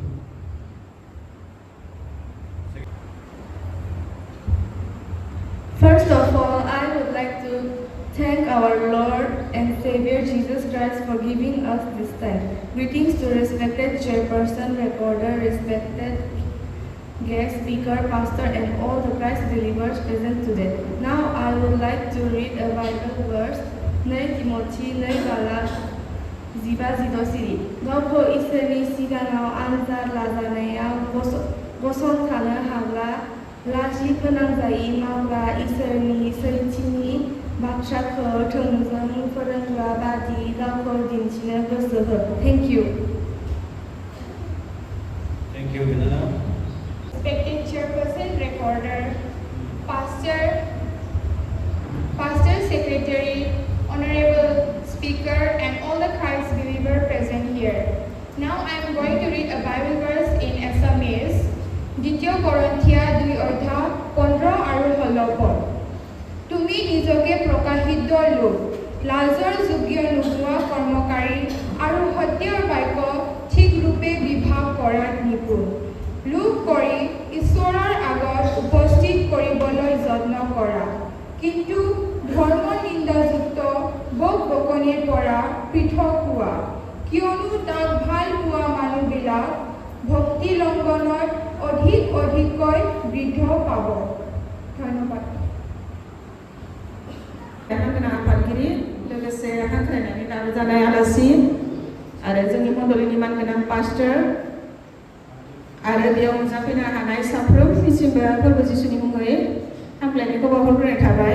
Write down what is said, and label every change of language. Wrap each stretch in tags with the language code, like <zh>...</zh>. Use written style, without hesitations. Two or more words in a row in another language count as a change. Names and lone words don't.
<en>First of all, I would like to thank our Lord and Savior Jesus Christ for giving us this time. Greetings to respected chairperson, recorder, respected guest speaker, pastor, and all the Christ believers present today. Now I would like to read a Bible verse, 2 Timothy 2:15-16.</en> <brx>गावखौ इसोरनि सिगाङाव आनजाद लाजानायाव गसंथानो हाग्रा लाजि फोनांजायै मावग्रा इसोरनि सैथोनि बाथ्राखौ थोंजों फोरोंग्रा बादि गावखौ दिन्थिनो गोसो हो.</brx> <en>Thank you. Thank you, Vinana. Respected chairperson, recorder, pastor, secretary, honorable speaker, and all the Christ believers present here. Now I am going to read a Bible verse in Assamese.</en> <as>দ্বিতীয় কৰন্থিয়া 2 অধ্যায় 15 আৰু 16 পদ। তুমি নিজকে প্ৰকাশিত লোক, লাজৰ যোগ্য নোহোৱা কৰ্মকাৰী আৰু সত্যৰ বাক্য ঠিক ৰূপে বিভাগ কৰাত নিপুণ লোক কৰি ঈশ্বৰৰ আগত উপস্থিত কৰিবলৈ যত্ন কৰা, কিন্তু ধৰ্ম নিন্দাযুক্ত বকবকনিৰ পৰা পৃথক হোৱা, কিয়নো তাক ভাল পোৱা মানুহবিলাক ভক্তি লংঘনত অধিককৈ বৃদ্ধ পাব। ধন্যবাদ।</as> <brx>गोनां आफादगिरि लोगोसे हांख्रायनानै लाबोजानाय आलासि आरो जोंनि मण्डलिनि मानगोनां पास्टर आरो बेयाव नुजाफैनो हानाय साफ्रोमनिसिमबो फोरबो जिसुनि मुङै हामलायनायखौ बावहरग्रोनाय थाबाय।</brx>